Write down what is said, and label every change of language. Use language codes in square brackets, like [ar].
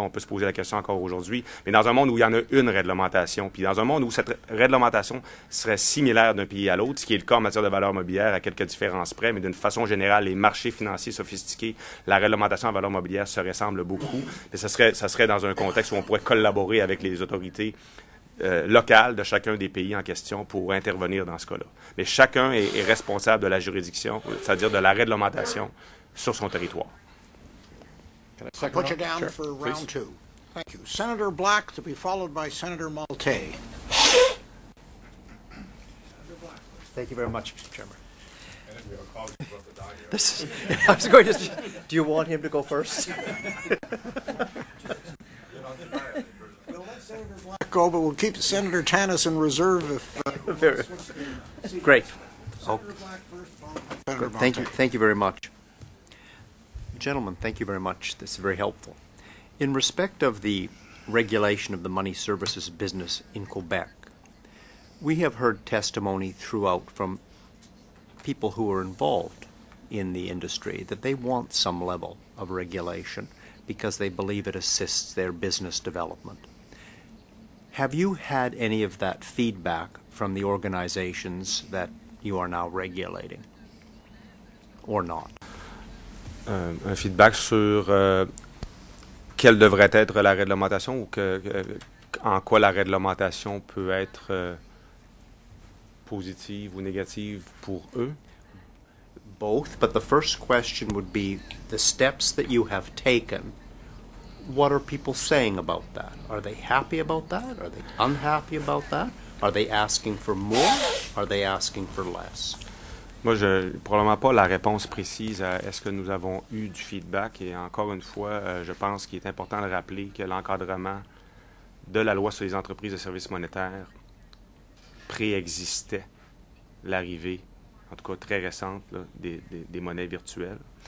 [fr] On peut se poser la question encore aujourd'hui, mais dans un monde où il y en a une réglementation, puis dans un monde où cette réglementation serait similaire d'un pays à l'autre, ce qui est le cas en matière de valeur mobilière à quelques différences près, mais d'une façon générale, les marchés financiers sophistiqués, la réglementation en valeur mobilière se ressemble beaucoup, mais ça serait dans un contexte où on pourrait collaborer avec les autorités locales de chacun des pays en question pour intervenir dans ce cas-là. Mais chacun est responsable de la juridiction, c'est-à-dire de la réglementation sur son territoire. [en] I'll put you down for round two. Thank you. Senator Black to be followed by Senator Maltais. Thank you very much, Mr. Chairman. I was going to. Do you want him to go first? We'll let Senator Black go, but we'll keep Senator Tanis in reserve if. Great. Senator Black first, followed by Senator Thank you. Maltais. Thank you very much. Gentlemen, thank you very much. This is very helpful. In respect of the regulation of the money services business in Quebec, we have heard testimony throughout from people who are involved in the industry that they want some level of regulation because they believe it assists their business development. Have you had any of that feedback from the organizations that you are now regulating, or not? [fr] Un feedback sur quelle devrait être la réglementation ou en quoi la réglementation peut être positive ou négative pour eux? [en] Both, but the first question would be the steps that you have taken. What are people saying about that? Are they happy about that? Are they unhappy about that? Are they asking for more? Are they asking for less? [fr] Moi, je n'ai probablement pas la réponse précise à est-ce que nous avons eu du feedback. Et encore une fois, je pense qu'il est important de rappeler que l'encadrement de la loi sur les entreprises de services monétaires préexistait l'arrivée, en tout cas très récente, là, des monnaies virtuelles.